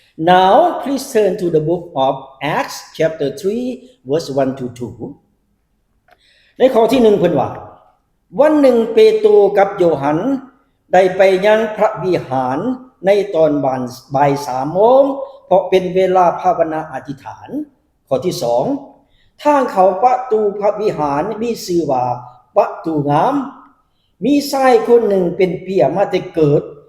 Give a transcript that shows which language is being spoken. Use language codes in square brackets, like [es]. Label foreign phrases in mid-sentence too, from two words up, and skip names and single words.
[en] Now please turn to the book of Acts chapter three verse one to two [lo] ໃນຂໍ້ທີ ໜຶ່ງ ເพิ่ນວ່າ "ວັນໜຶ່ງເປໂຕກັບໂຍຫັນໄດ້ໄປຍັງພະວິຫານໃນຕອນບ່ານ ບ່າຍສາມໂມງ ເພາະເປັນເວລາພາວະນາອະທິດຖານ." ຂໍ້ທີ່ ສອງ ທາງເຂົ້າປະຕູພະວິຫານມີຊື່ວ່າປະຕູງາມ ມີຊາຍຄົນໜຶ່ງເປັນເປີ້ຍມາແຕ່ເກີດ